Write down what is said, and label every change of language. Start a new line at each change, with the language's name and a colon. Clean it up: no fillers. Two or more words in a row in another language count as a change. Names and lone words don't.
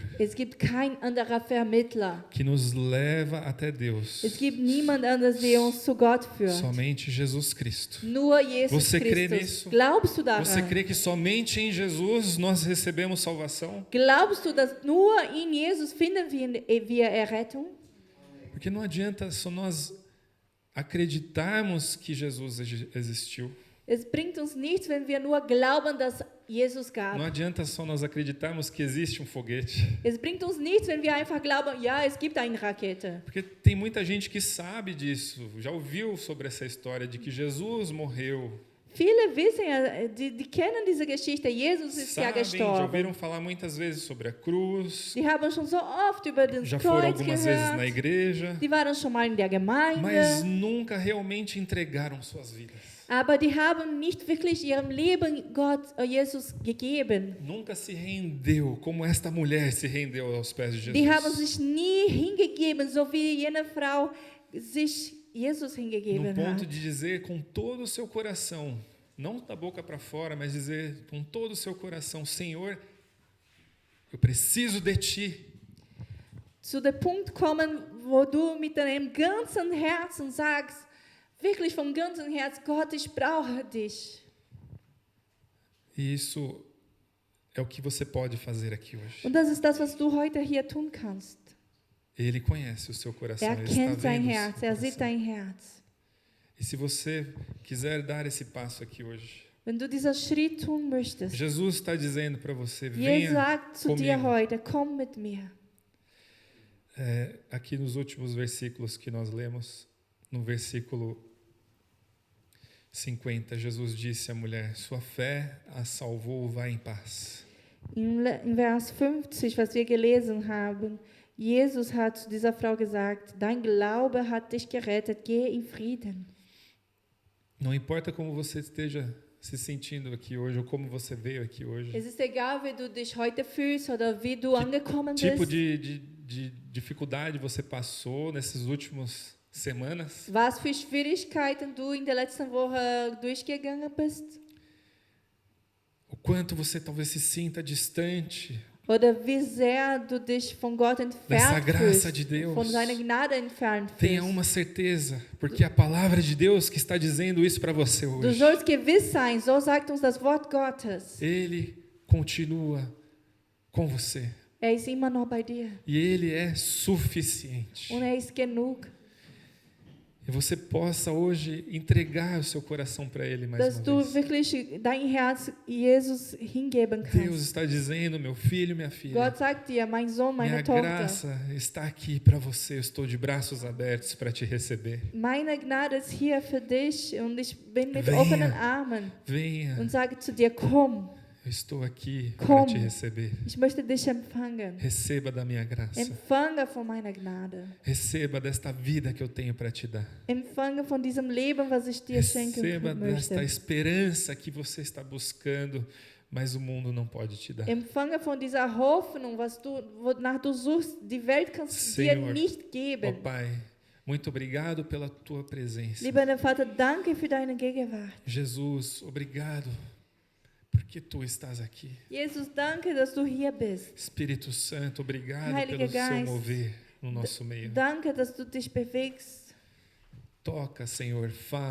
German: Es gibt kein anderer Vermittler.
Portuguese: que nos leva até Deus.
German: Es gibt niemand anderes, der uns zu Gott führt.
Portuguese: Somente Jesus Cristo.
German: Nur Jesus
Portuguese: Você crê
German: Christus.
Portuguese: nisso?
German: Glaubst du
Portuguese: Você
German: daran?
Portuguese: crê que somente em Jesus nós recebemos salvação?
German: Glaubst du, dass nur in Jesus finden wir Errettung?
Portuguese: Porque não adianta só nós acreditarmos que Jesus existiu.
German: Es bringt uns nichts, wenn wir nur glauben, dass Jesus gab.
Portuguese: Não adianta só nós acreditarmos que existe um foguete.
German: Es bringt uns nichts, wenn wir einfach glauben, ja, es gibt eine Rakete.
Portuguese: Porque tem muita gente que sabe disso, já ouviu sobre essa história de que Jesus morreu.
German: Viele wissen ja, die kennen diese Geschichte. Jesus ist ja
Portuguese: Sabem, já
German: gestorben.
Portuguese: ouviram falar muitas vezes sobre a cruz,
German: Die haben schon so oft über das
Portuguese: já foram
German: Kreuz
Portuguese: algumas vezes na
German: gehört.
Portuguese: igreja,
German: Die waren schon mal in der Gemeinde.
Portuguese: mas nunca realmente entregaram suas vidas.
German: Aber die haben nicht wirklich ihrem Leben Gott, Jesus gegeben.
Portuguese: Nunca se rendeu como esta mulher se rendeu aos pés de
German: Die haben Jesus. sich nie hingegeben, so wie jene Frau sich Jesus
Portuguese: No
German: hingegeben
Portuguese: ponto
German: hat.
Portuguese: de dizer com todo o seu coração, não da boca para fora, mas dizer com todo o seu coração: Senhor, eu preciso de Ti.
German: zu dem Punkt kommen, wo du mit deinem ganzen Herzen sagst, wirklich vom ganzen Herzen, Gott, ich brauche dich.
Portuguese: E isso é o que você pode fazer aqui hoje.
German: Und das ist das, was du heute hier tun kannst.
Portuguese: Ele conhece o seu coração, ele está
German: Kennt dein
Portuguese: vendo o
German: Herz,
Portuguese: seu
German: sieht
Portuguese: coração.
German: dein Herz.
Portuguese: E se você quiser dar esse passo aqui hoje,
German: Wenn du diesen Schritt tun möchtest,
Portuguese: Jesus está dizendo para você, Jesus venha
German: sagt zu dir
Portuguese: comigo.
German: heute, komm mit mir.
Portuguese: Aqui nos últimos versículos que nós lemos, no versículo 50, Jesus disse à mulher, sua fé a salvou, vá em paz.
German: In Vers 50, was wir gelesen haben, Jesus hat zu dieser Frau gesagt, dein Glaube hat dich gerettet, geh in Frieden.
Portuguese: Não importa como você esteja se sentindo aqui hoje, ou como você veio aqui hoje,
German: Es ist egal, wie du dich heute fühlst oder wie du angekommen
Portuguese: tipo
German: bist,
Portuguese: de dificuldade você passou nessas últimas semanas,
German: was für Schwierigkeiten du in der letzten Woche durchgegangen bist
Portuguese: o quanto você talvez se sinta distante
German: oder wie sehr du dich von Gott
Portuguese: dessa
German: entfernt
Portuguese: graça
German: fühlst,
Portuguese: de Deus.
German: von seiner Gnade entfernt
Portuguese: Tenha
German: fühlst.
Portuguese: uma certeza, porque a palavra de Deus que está dizendo isso para você
German: Du
Portuguese: hoje.
German: sollst gewiss sein, so sagt uns das Wort Gottes.
Portuguese: Ele continua com você
German: Ist immer noch bei dir
Portuguese: e ele é suficiente.
German: und ist genug,
Portuguese: E você possa hoje entregar o seu coração para ele mais
German: dass
Portuguese: uma
German: du
Portuguese: vez.
German: wirklich dein Herz Jesus hingeben
Portuguese: Deus
German: kannst.
Portuguese: está dizendo, meu filho, minha filha,
German: Gott sagt dir, mein Sohn, meine
Portuguese: minha
German: Tochter,
Portuguese: graça está aqui para você. Eu estou de braços abertos para te receber.
German: meine Gnade ist hier für dich und ich bin mit
Portuguese: Venha.
German: offenen Armen
Portuguese: Venha,
German: und sage zu dir, komm,
Portuguese: eu estou aqui para
German: Komm.
Portuguese: te receber.
German: ich möchte dich empfangen.
Portuguese: Receba da minha graça.
German: Empfange von meiner Gnade.
Portuguese: Receba desta vida que eu tenho para te dar.
German: Empfange von diesem Leben, was ich dir schenken
Portuguese: Receba desta
German: möchte.
Portuguese: esperança que você está buscando, mas o mundo não pode te dar.
German: Empfange von dieser Hoffnung, wonach du suchst, die Welt kann es dir
Portuguese: Senhor,
German: nicht
Portuguese: Ó
German: geben.
Portuguese: Pai, muito obrigado pela tua presença.
German: Lieber Vater, danke für deine Gegenwart.
Portuguese: Jesus, obrigado porque tu estás aqui.
German: Jesus, danke, dass du hier bist.
Portuguese: Espírito Santo, obrigado
German: Heiliger
Portuguese: pelo seu
German: Geist,
Portuguese: mover no nosso meio.
German: Danke, dass du dich bewegst.
Portuguese: Toca, Senhor, fala